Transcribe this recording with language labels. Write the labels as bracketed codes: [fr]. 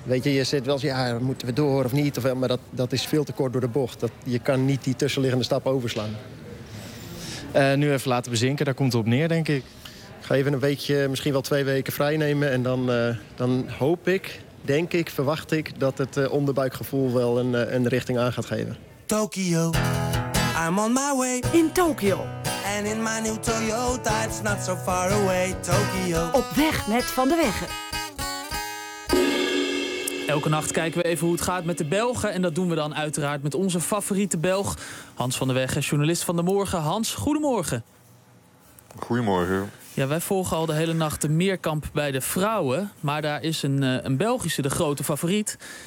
[nl] Weet je zit wel eens, ja, moeten we door of niet? Maar dat is veel te kort door de bocht. Je kan niet die tussenliggende stap overslaan. Nu even laten bezinken, daar komt het op neer, denk ik. Ik ga even een weekje, misschien wel 2 weken vrij nemen. En dan, dan hoop ik, denk ik, verwacht ik dat het onderbuikgevoel wel een richting aan gaat geven. [en] Tokyo, I'm on my way. In Tokyo. And in my new Toyota, it's not so far away. Tokyo. [nl] Op weg met Van de Weggen. Elke nacht kijken we even hoe het gaat met de Belgen. En dat doen we dan uiteraard met onze favoriete Belg, Hans van der Weggen, journalist van de Morgen. Hans, goedemorgen. Goedemorgen. Ja, wij volgen al de hele nacht de Meerkamp bij de vrouwen. Maar daar is een Belgische de grote favoriet.